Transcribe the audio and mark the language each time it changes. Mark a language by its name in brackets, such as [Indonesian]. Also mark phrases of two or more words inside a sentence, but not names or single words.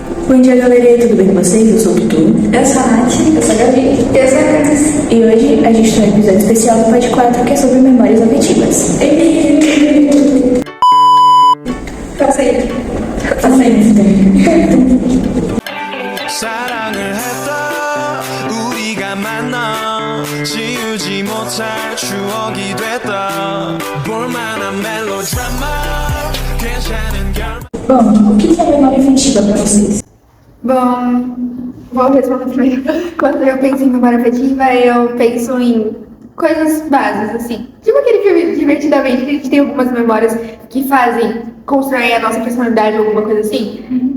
[Portuguese] Bom dia, galera, tudo bem com vocês? Eu sou o Tutu. Eu sou a Nath. Eu sou a Gabi. Eu sou a Candice. E hoje a gente tem um episódio especial do Pod 4 que é sobre memórias afetivas. Passa aí. Passa aí. [Korean] 사랑을 했다 우리가 만나 지우지 못할 추억이 됐다 볼만한 멜로드라마 괜찮은 결말. [Portuguese] Bom, o que é memória afetiva pra vocês? Bom, vou responder primeiro. Quando eu penso em memória afetiva, eu penso em coisas básicas, assim. Tipo aquele filme Divertidamente, que a gente tem algumas memórias que fazem construir a nossa personalidade ou alguma coisa assim.